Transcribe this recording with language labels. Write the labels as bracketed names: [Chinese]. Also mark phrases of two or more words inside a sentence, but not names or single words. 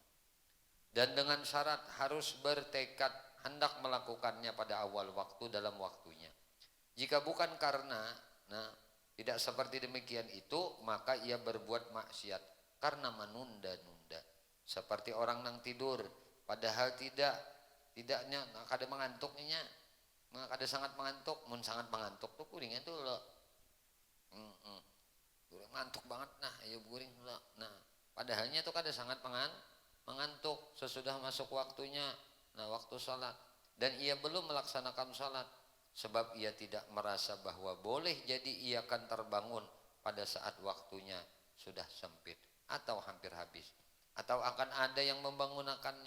[Indonesian] Dan dengan syarat harus bertekad hendak melakukannya pada awal waktu dalam waktunya. Jika bukan karena tidak seperti demikian itu, maka ia berbuat maksiat karena menunda-nunda. Seperti orang yang tidur padahal tidaknya [Banjar] kada mengantuknya, kada sangat mengantuk, mun sangat mengantuk tuh kuringnya tuh lo. [Indonesian] Ngantuk banget nah, ayo guring lo. Nah, [Banjar] padahalnya tuh kada sangat mengantuk [Indonesian] sesudah masuk waktunya, waktu salat, dan ia belum melaksanakan salat. Sebab ia tidak merasa bahwa boleh jadi ia akan terbangun pada saat waktunya sudah sempit atau hampir habis, atau akan ada yang membangunkannya.